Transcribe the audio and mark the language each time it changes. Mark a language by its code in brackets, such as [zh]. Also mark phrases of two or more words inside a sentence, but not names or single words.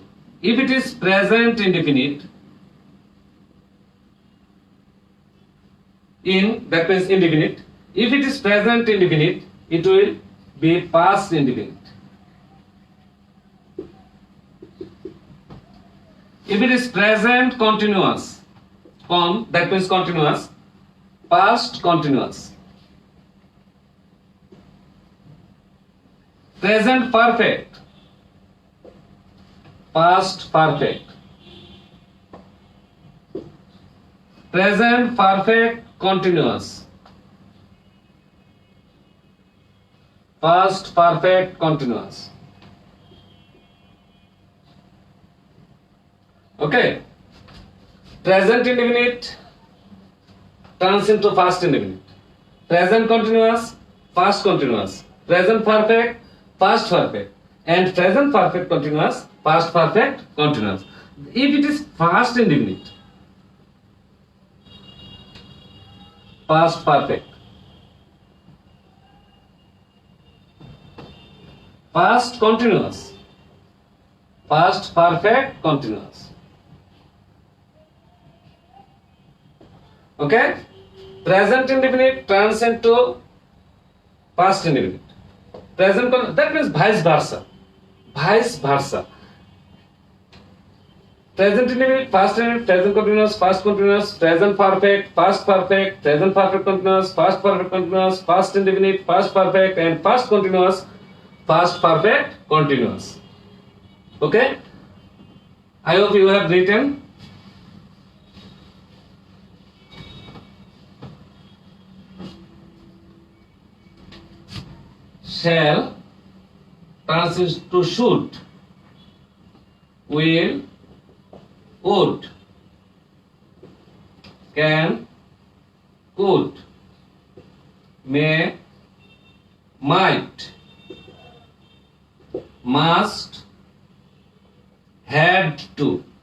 [en] If it is present indefinite, that means indefinite. If it is present indefinite, it will be past indefinite. If it is present continuous, that means continuous, past continuous. Present perfect, past perfect. Present perfect continuous, past perfect continuous. Okay. Present indefinite turns into past indefinite. Present continuous, past continuous. Present perfect, past perfect. And present perfect continuous, past perfect continuous. If it is past indefinite, past perfect, past continuous, past perfect continuous. Okay? Present indefinite turns into past indefinite. That means vice versa. Vice versa. Present indefinite, past indefinite, present continuous, past continuous, present perfect, past perfect, present perfect continuous, past perfect continuous, past indefinite, past perfect, and past continuous, past perfect continuous. Okay? I hope you have written. Shall turns into should, will, would, can, could, may, might, must, had to.